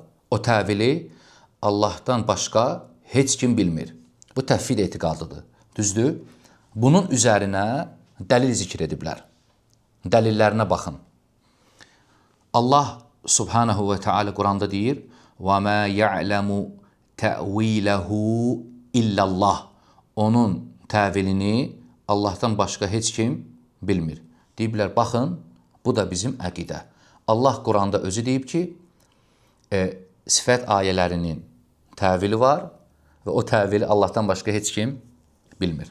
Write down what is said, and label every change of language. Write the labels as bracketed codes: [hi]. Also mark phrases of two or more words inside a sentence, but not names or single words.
[az] O təvili Allahdan başqa heç kim bilmir. Bu təhvid etiqadıdır. Düzdür? Bunun üzərinə dəlil zikr ediblər. Dəlillərinə baxın. Allah [ar] سبحانه وتعالى [az] Quranda deyir: [ar] وَمَا يَعْلَمُ تَأْوِيلَهُ إِلَّا اللّٰهِ. [az] Onun təvilini Allahdan başqa heç kim bilmir. Deyiblər, baxın, bu da bizim əqidə. Allah Quranda özü deyib ki, sifət ayələrinin təvili var və o təvili Allahdan başqa heç kim bilmir.